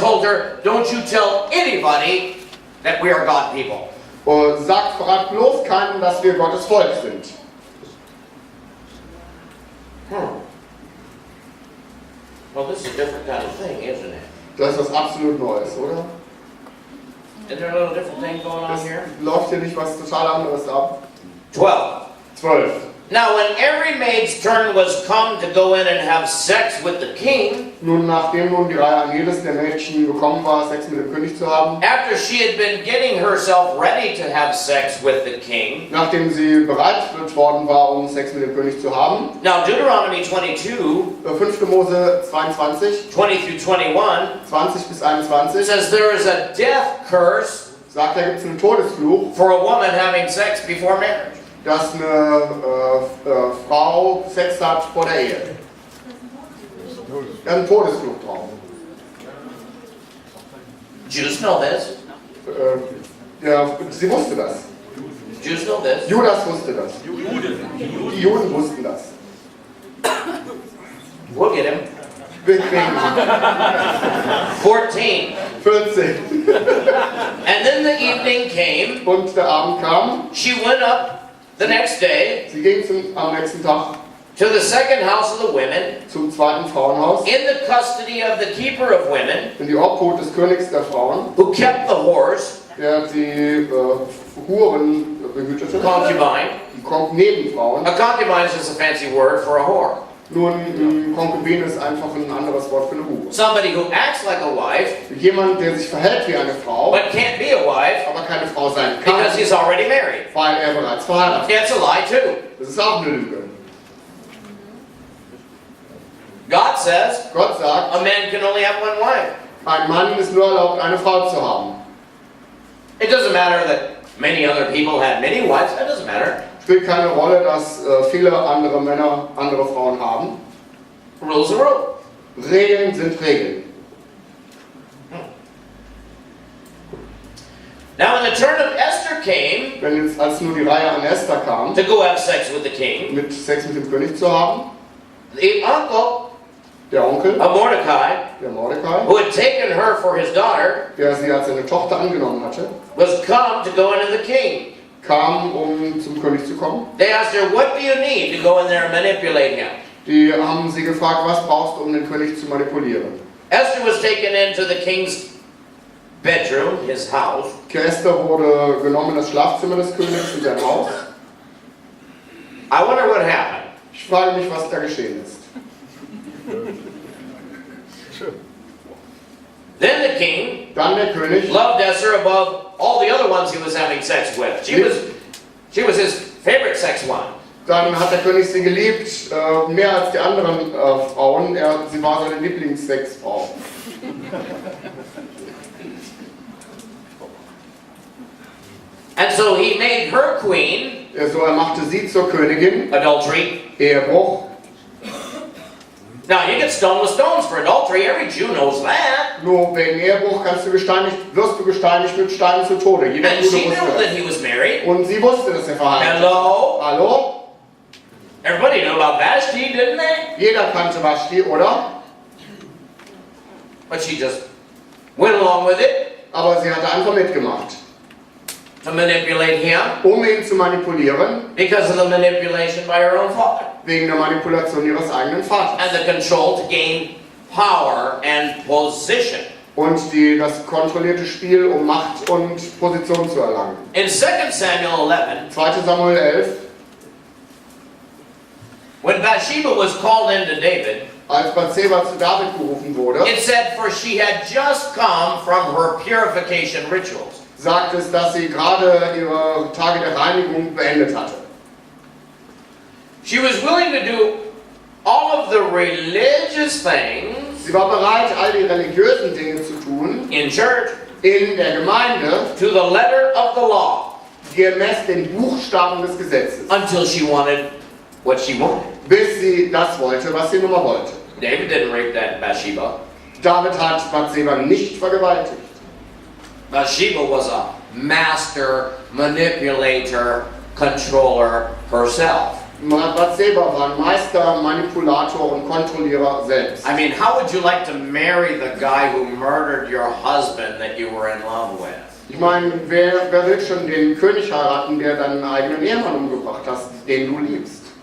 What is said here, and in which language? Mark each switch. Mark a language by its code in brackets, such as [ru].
[en] told her, don't you tell anybody that we are God people. [de] Und verrat bloß keinem, dass wir Gottes Volk sind. [en] Well, this is a different kind of thing, isn't it? [de] Das ist was absolut Neues, oder? [en] Isn't there a little different thing going on [de] Es [en] here? [de] läuft hier nicht was total anderes ab. [en] 12. [de] 12. [en] Now, when every maid's turn was come to go in and have sex with the king, [de] Nun, nachdem nun die Reihe an jedes der Mädchen gekommen war, Sex mit dem König zu haben, [en] after she had been getting herself ready to have sex with the king, [de] nachdem sie bereit worden war, Sex mit dem König zu haben, [en] now Deuteronomy 22, [de] 5. Mose 22, [en] 20 through 21, [de] 20 bis 21, [en] says there is a death curse [de] sagt, da gibt es einen Todesfluch, [en] for a woman having sex before marriage. [de] dass eine Frau Sex hat vor der Ehe. Da ist ein Todesfluch drauf. [en] Jews know this. [de] Ja, sie wusste das. [en] Jews know this. [de] Judas wusste das. Die Juden wussten das. [en] We'll get him. [de] Wir kriegen [en] 14. [de] 14. [en] And then the evening came. [de] Und der Abend kam. [en] She went up the next day [de] Sie ging am nächsten Tag [en] to the second house of the women, [de] zum zweiten Frauenhaus, [en] in the custody of the keeper of women, [de] in die Obhut des Königs der Frauen, [en] who kept the whores, [de] der die Huren behütete, [en] concubine. [de] die Nebenfrauen. [en] A concubine is just a fancy word for a whore. [de] Nun, Konkubin ist einfach ein anderes Wort für eine Hure. [en] Somebody who acts like a wife, [de] Jemand, der sich verhält wie eine Frau, [en] but can't be a wife [de] aber keine Frau sein kann, [en] because he's already married. [de] weil er bereits verheiratet ist. [en] It's a lie too. [de] Das ist auch eine Lüge. [en] God says [de] Gott sagt, [en] a man can only have one wife. [de] ein Mann ist nur erlaubt, eine Frau zu haben. [en] It doesn't matter that many other people had many wives. That doesn't matter. [de] Spielt keine Rolle, dass viele andere Männer andere Frauen haben. [en] Rules are rules. [de] Regeln sind Regeln. [en] Now, when the turn of Esther came [de] Wenn jetzt als nur die Reihe an Esther kam, [en] to go have sex with the king, [de] mit Sex mit dem König zu haben, [en] the uncle [de] der Onkel, [en] of Mordecai, [de] der Mordecai, [en] who had taken her for his daughter, [de] der sie als seine Tochter angenommen hatte, [en] was come to go into the king. [de] kam, um zum König zu kommen. [en] They asked her, what do you need to go in there and manipulate him? [de] Die haben sie gefragt, was brauchst du, um den König zu manipulieren? [en] Esther was taken into the king's bedroom, his house. [de] Esther wurde genommen in das Schlafzimmer des Königs in sein Haus. [en] I wonder what happened. [de] Ich frage mich, was da geschehen ist. [en] Then the king [de] Dann der König [en] loved Esther above all the other ones he was having sex with. She was his favorite sex one. [de] Dann hat der König sie geliebt, mehr als die anderen Frauen. Sie war seine Lieblingssexfrau. [en] And so he made her queen. [de] So, er machte sie zur Königin. [en] Adultery. [de] Ehebruch. [en] Now you get stoned with stones for adultery. Every Jew knows that. [de] Nur wegen Ehebruch wirst du gesteinigt mit Steinen zu Tode. Jeder [en] And [de] Jude [en] she knew [de] wusste [en] that [de] das. [en] he was married. [de] Und sie wusste, dass er verheiratet war. [en] Hello? [de] Hallo? [en] Everybody knew about Vashti, didn't they? [de] Jeder kannte Vashti, oder? [en] But she just went along with it [de] Aber sie hatte einfach mitgemacht. [en] to manipulate him [de] Ihn zu manipulieren, [en] because of the manipulation by her own father. [de] wegen der Manipulation ihres eigenen Vaters. [en] And the control to gain power and position. [de] Und das kontrollierte Spiel, um Macht und Position zu erlangen. [en] In 2 Samuel 11, [de] 2. Samuel 11, [en] when Bathsheba was called into David, [de] als Bathseba zu David gerufen wurde, [en] it said, for she had just come from her purification rituals. [de] sagt es, dass sie gerade ihre Tage der Reinigung beendet hatte. [en] She was willing to do all of the religious things [de] Sie war bereit, all die religiösen Dinge zu tun, [en] in church [de] in der Gemeinde, [en] to the letter of the law [de] gemäß den Buchstaben des Gesetzes, [en] until she wanted what she wanted. [de] bis sie das wollte, was sie nun mal wollte. [en] David didn't rape that Bathsheba. [de] David hat Bathseba nicht vergewaltigt. [en] Bathsheba was a master manipulator, controller herself. [de] Bathseba war ein Meister, Manipulator und Kontrollierer selbst. [en] I mean, how would you like to marry the guy who murdered your husband that you were in love with? [de] Ich meine, wer will schon den König heiraten, der deinen eigenen Ehemann umgebracht hat, den du liebst?